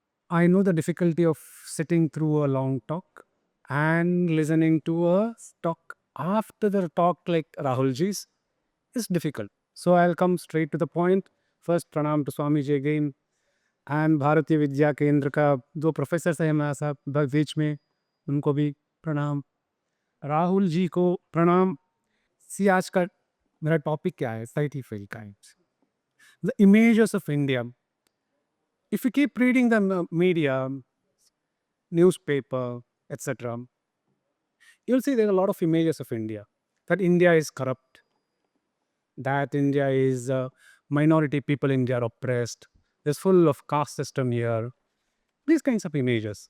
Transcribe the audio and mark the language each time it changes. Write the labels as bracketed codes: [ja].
[en] I know the difficulty of sitting through a long talk and listening to a talk after the talk like Rahulji's is difficult. So I'll come straight to the point. First, pranam to Swamiji again. [hi] And Bharatiya Vidya केंद्र का दो professor हैं हमारे साथ बीच में, उनको भी प्रणाम. राहुल जी को प्रणाम. सी आज का मेरा टॉपिक क्या है? [en] Scientific kinds, the images of India. If you keep reading the media, newspaper, etc., you'll see there are a lot of images of India. That India is corrupt, that India is minority people in India are oppressed. There's full of caste system here. These kinds of images.